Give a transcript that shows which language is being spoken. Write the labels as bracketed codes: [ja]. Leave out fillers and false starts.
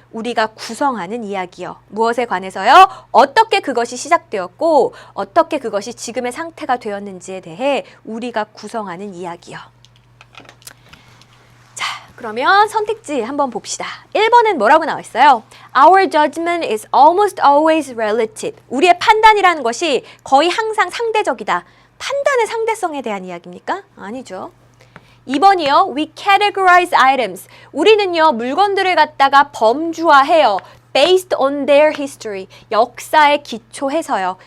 [ko] 우리가 구성하는 이야기요. 무엇에 관해서요? 어떻게 그것이 시작되었고 어떻게 그것이 지금의 상태가 되었는지에 대해 우리가 구성하는 이야기요. 그러면 선택지 한번 봅시다. 1번은 뭐라고 나와 있어요? [en] Our judgment is almost always relative. [ko] 우리의 판단이라는 것이 거의 항상 상대적이다. 판단의 상대성에 대한 이야기입니까? 아니죠. 2번이요. [en] We categorize items. [ko] 우리는요, 물건들을 갖다가 범주화해요. [en] Based on their history. [ko] 역사에 기초해서요.